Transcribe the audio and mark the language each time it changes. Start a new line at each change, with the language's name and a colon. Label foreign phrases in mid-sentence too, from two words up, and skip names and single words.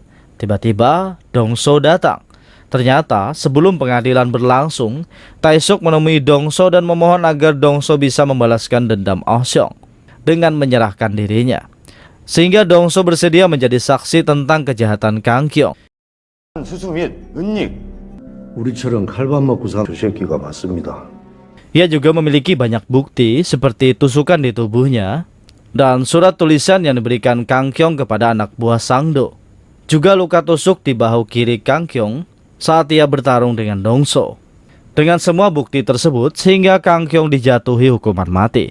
Indonesian: Tiba-tiba, Dongso datang. Ternyata sebelum pengadilan berlangsung, Tae-suk menemui Dongso dan memohon agar Dongso bisa membalaskan dendam Oh Seong dengan menyerahkan dirinya. Sehingga Dongso bersedia menjadi saksi tentang kejahatan Kang Kyong.
Korean: 수수 및 은닉. 우리처럼 칼밥 먹고 산 저 새끼가 맞습니다.
Indonesian: Ia juga memiliki banyak bukti seperti tusukan di tubuhnya dan surat tulisan yang diberikan Kang Kyong kepada anak buah Sangdo. Juga luka tusuk di bahu kiri Kang Kyong saat ia bertarung dengan Dongso. Dengan semua bukti tersebut sehingga Kang Kyong dijatuhi hukuman mati.